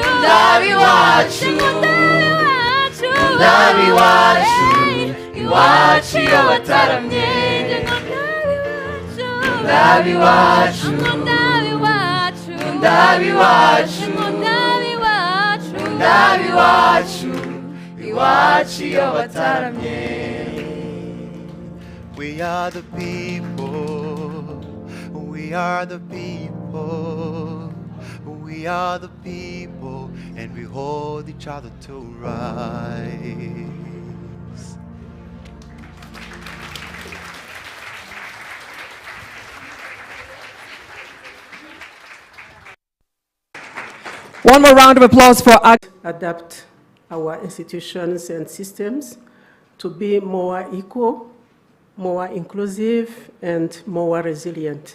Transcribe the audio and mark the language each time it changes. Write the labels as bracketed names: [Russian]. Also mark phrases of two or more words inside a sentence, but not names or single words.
[Kinyarwanda] Ndabi wacu, Ndabi wacu, iwacu iyo bataramye. Ndabi wacu, ndabi wacu Ndabi wacu, ndabi wacu Ndabi wacu, iwacu iyo bataramye. [English] We are the people, we are the people, we are the people, and we hold each other to rise. One more round of applause for adapt our institutions and systems to be more equal, more inclusive, and more resilient.